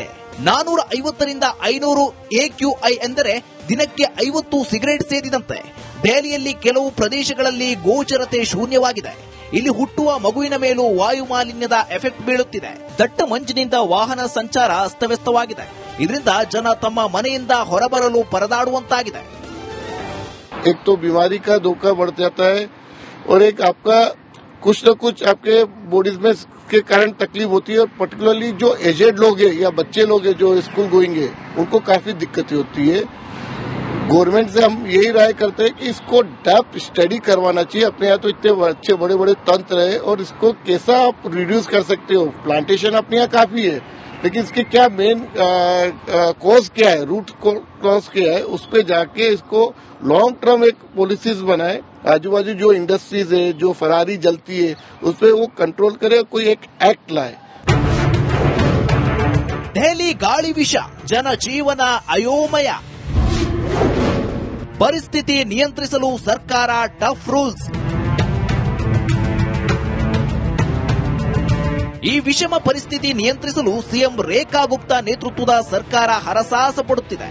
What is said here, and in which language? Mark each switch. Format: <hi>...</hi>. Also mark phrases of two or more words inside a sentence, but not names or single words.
<kn>450ರಿಂದ 500 AQI ಎಂದರೆ ದಿನಕ್ಕೆ 50 ಸಿಗರೆಟ್ ಸೇರಿದಂತೆ. ದೆಹಲಿಯಲ್ಲಿ ಕೆಲವು ಪ್ರದೇಶಗಳಲ್ಲಿ ಗೋಚರತೆ ಶೂನ್ಯವಾಗಿದೆ. ಇಲ್ಲಿ ಹುಟ್ಟುವ ಮಗುವಿನ ಮೇಲೂ ವಾಯು ಮಾಲಿನ್ಯದ ಎಫೆಕ್ಟ್ ಬೀಳುತ್ತಿದೆ. ದಟ್ಟ ಮಂಜಿನಿಂದ ವಾಹನ ಸಂಚಾರ ಅಸ್ತವ್ಯಸ್ತವಾಗಿದೆ. ಇದರಿಂದ ಜನ ತಮ್ಮ ಮನೆಯಿಂದ ಹೊರಬರಲು ಪರದಾಡುವಂತಾಗಿದೆ.</kn> <hi>एक तो बीमारी का धोखा बढ़ जाता है और एक आपका कुछ न कुछ आपके बॉडीज में के कारण तकलीफ होती है और पर्टिकुलरली जो एजेड लोग हैं या बच्चे लोग हैं जो</hi> <en>school going</en> <hi>है उनको काफी दिक्कतें होती है. गवर्नमेंट से हम यही राय करते हैं कि इसको</hi> <en>depth study</en> <hi>करवाना चाहिए. अपने यहाँ तो इतने अच्छे बड़े बड़े तंत्र है और इसको कैसा आप रिड्यूस कर सकते हो. प्लांटेशन अपने यहाँ काफी है लेकिन इसके क्या</hi> <en>main cause</en> <hi>क्या है,</hi> <en>root cause</en> <hi>क्या है, उस पे जाके इसको</hi> <en>long term</en> <hi>एक पॉलिसीज बनाए. आजू बाजू जो इंडस्ट्रीज है, जो फरारी जलती है, उस पे वो कंट्रोल करे, कोई एक एक्ट लाए.</hi> <kn>ದೆಹಲಿ ಗಾಳಿ ವಿಷ, ಜನ ಜೀವನ ಅಯೋಮಯ. ಪರಿಸ್ಥಿತಿ ನಿಯಂತ್ರಿಸಲು ಸರ್ಕಾರ</kn> <en>tough rules.</en> <kn>ಈ ವಿಷಮ ಪರಿಸ್ಥಿತಿ ನಿಯಂತ್ರಿಸಲು ಸಿಎಂ ರೇಖಾ ಗುಪ್ತಾ ನೇತೃತ್ವದ ಸರ್ಕಾರ ಹರಸಾಹಸ ಪಡುತ್ತಿದೆ.</kn>